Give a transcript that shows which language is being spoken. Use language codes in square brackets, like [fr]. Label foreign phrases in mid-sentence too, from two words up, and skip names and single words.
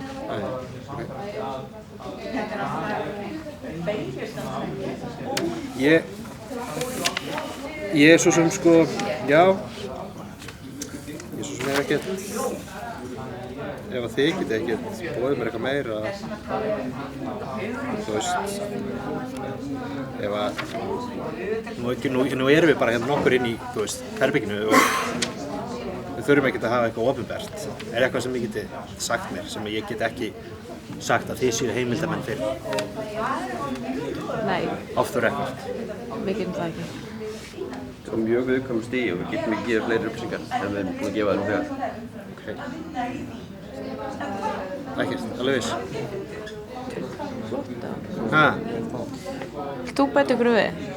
[is] Nei, Ég svo sem já, ég svo sem ekkert, ef að þið getið ekkert boðið mér eitthvað meira, ef að, nú erum við bara hérna nokkur inn í, herberginu og við þurfum ekkert að hafa eitthvað opinbert. Eitthvað sem ég geti sagt mér, sem ég get ekki sagt að þið séu heimildamenn fyrir? Nei. [en] Off the record? [is] Við getum það ekki. Á mjög viðkvæmu stigi og við getum ekki gefið fleiri upplýsingar en við erum búin að gefa þér þegar. Ok. Ekkert, alveg viss? Flott, já. Vilt þú bæta ykkur við?